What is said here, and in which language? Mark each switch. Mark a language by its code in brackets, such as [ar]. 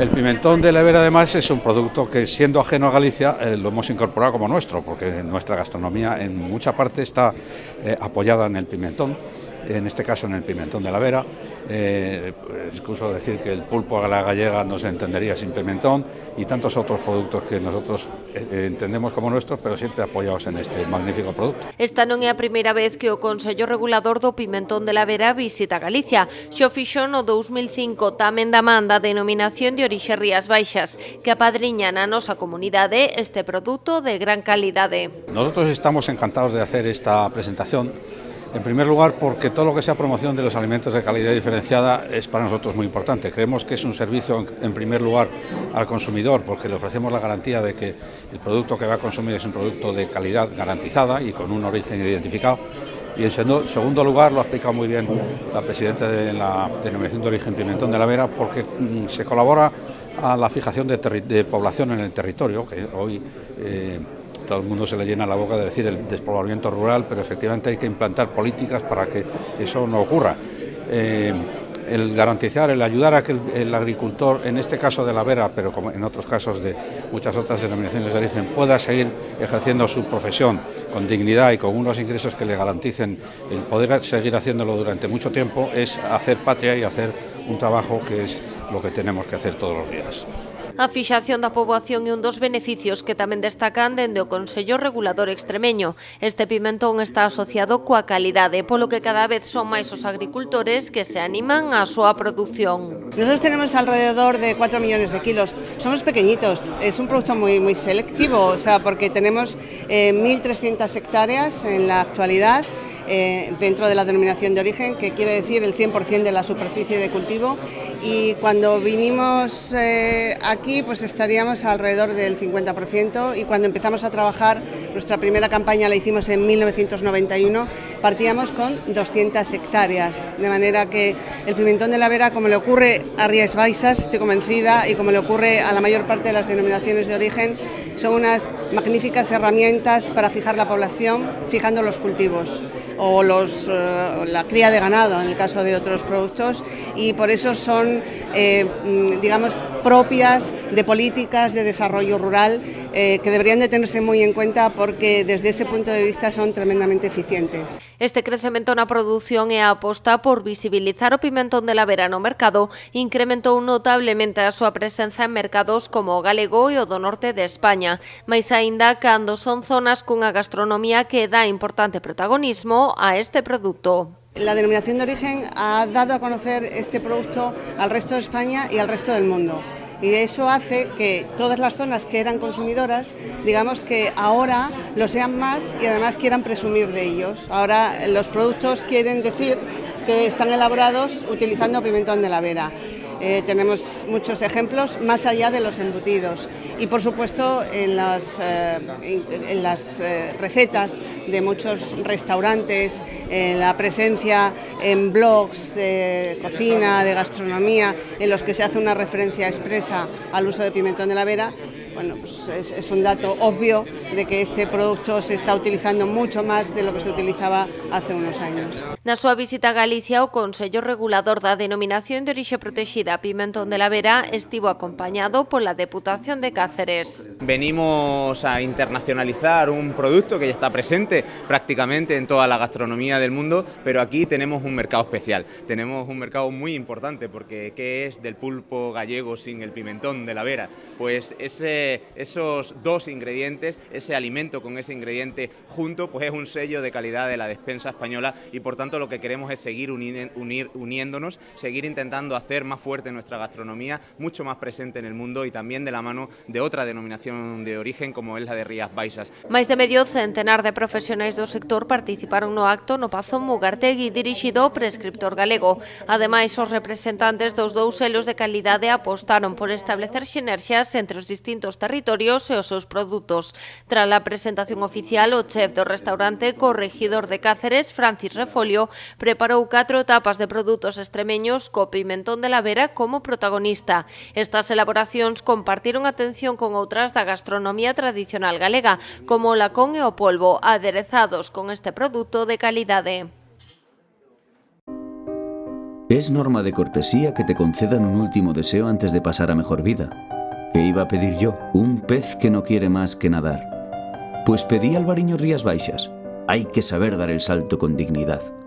[es] El pimentón de la Vera además es un producto que, siendo ajeno a Galicia, lo hemos incorporado como nuestro, porque nuestra gastronomía en mucha parte está apoyada en el pimentón, en este caso en el pimentón de la Vera. Excuso decir que el pulpo a la gallega no se entendería sin pimentón, y tantos otros productos que nosotros entendemos como nuestros, pero siempre apoyados en este magnífico producto. [gl] Esta non é a primeira vez que o Consello Regulador do Pimentón de la Vera visita Galicia. Xo fixo no 2005 tamén da man da denominación de orixe Rías Baixas, que apadriña na nosa comunidade este produto de gran calidade. [es] Nosotros estamos encantados de hacer esta presentación. En primer lugar, porque todo lo que sea promoción de los alimentos de calidad diferenciada es para nosotros muy importante. Creemos que es un servicio, en primer lugar, al consumidor, porque le ofrecemos la garantía de que el producto que va a consumir es un producto de calidad garantizada y con un origen identificado. Y en segundo lugar, lo ha explicado muy bien la presidenta de la denominación de origen Pimentón de la Vera, porque se colabora a la fijación de población en el territorio, que hoy todo el mundo se le llena la boca de decir el despoblamiento rural, pero efectivamente hay que implantar políticas para que eso no ocurra. El garantizar, el ayudar a que el agricultor, en este caso de la Vera, pero como en otros casos de muchas otras denominaciones de origen, pueda seguir ejerciendo su profesión con dignidad y con unos ingresos que le garanticen el poder seguir haciéndolo durante mucho tiempo, es hacer patria y hacer un trabajo que es lo que tenemos que hacer todos los días. [gl] A fixación da poboación é un dos beneficios que tamén destacan dende o Consello Regulador extremeño. Este pimentón está asociado coa calidade, polo que cada vez son máis os agricultores que se animan á súa produción. [es] Nosotros tenemos alrededor de 4 millones de kilos. Somos pequeñitos, es un producto muy selectivo, o sea, porque tenemos 1.300 hectáreas en la actualidad, dentro de la denominación de origen, que quiere decir el 100% de la superficie de cultivo, y cuando vinimos aquí pues estaríamos alrededor del 50%, y cuando empezamos a trabajar, nuestra primera campaña la hicimos en 1991, partíamos con 200 hectáreas, de manera que el pimentón de la Vera, como le ocurre a Rías Baixas, estoy convencida, y como le ocurre a la mayor parte de las denominaciones de origen, son unas magníficas herramientas para fijar la población, fijando los cultivos o la cría de ganado en el caso de otros productos, y por eso son digamos propias de políticas de desarrollo rural que deberían de tenerse muy en cuenta, porque desde ese punto de vista son tremendamente eficientes. [gl] Este crecemento na produción e a aposta por visibilizar o pimentón de la Vera no mercado incrementou notablemente a súa presenza en mercados como o galego e o do norte de España, mais aínda cando son zonas cunha gastronomía que dá importante protagonismo a este produto. [es] La denominación de origen ha dado a conocer este producto al resto de España y al resto del mundo. Y eso hace que todas las zonas que eran consumidoras, digamos que ahora lo sean más y además quieran presumir de ellos. Ahora los productos quieren decir que están elaborados utilizando pimentón de la Vera. Tenemos muchos ejemplos más allá de los embutidos y por supuesto en las recetas de muchos restaurantes, en la presencia en blogs de cocina, de gastronomía, en los que se hace una referencia expresa al uso de pimentón de la Vera. Bueno, pues es un dato obvio de que este producto se está utilizando mucho más de lo que se utilizaba hace unos años. [gl] Na súa visita a Galicia, o Consello Regulador da Denominación de Orixe Protexida Pimentón de la Vera estivo acompañado pola Deputación de Cáceres. [es] Venimos a internacionalizar un producto que ya está presente prácticamente en toda la gastronomía del mundo, pero aquí tenemos un mercado especial. Tenemos un mercado muy importante porque ¿qué es del pulpo gallego sin el pimentón de la Vera? Pues esos dos ingredientes, ese alimento con ese ingrediente junto, pues es un sello de calidad de la despensa española y por tanto lo que queremos es seguir uniéndonos, seguir intentando hacer más fuerte nuestra gastronomía, mucho más presente en el mundo y también de la mano de otra denominación de origen como es la de Rías Baixas. [gl] Máis de medio centenar de profesionais do sector participaron no acto no Pazo Mugartegui dirixido ao prescriptor galego. Ademais, os representantes dos dous selos de calidade apostaron por establecer sinerxias entre os distintos territorios e os seus produtos. Tras a presentación oficial, o chef do restaurante Corregidor de Cáceres, Francis Refolio, preparou 4 tapas de produtos extremeños co pimentón de la Vera como protagonista. Estas elaboracións compartiron atención con outras da gastronomía tradicional galega, como o lacón e o polvo, aderezados con este produto de calidade. [es] Es norma de cortesía que te concedan un último deseo antes de pasar a mejor vida. ¿Qué iba a pedir yo? Un pez que no quiere más que nadar. Pues pedí Albariño Rías Baixas. Hay que saber dar el salto con dignidad.